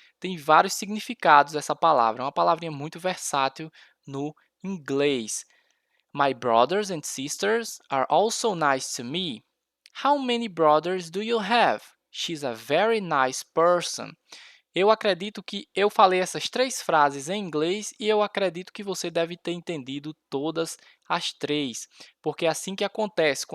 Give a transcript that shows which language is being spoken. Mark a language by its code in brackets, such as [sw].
[pt] Tem vários significados essa palavra. É uma palavrinha muito versátil no inglês. [en] My brothers and sisters are also nice to me. How many brothers do you have? She's a very nice person. [pt] Eu acredito que eu falei essas três frases em inglês e eu acredito que você deve ter entendido todas as três, porque é assim que acontece.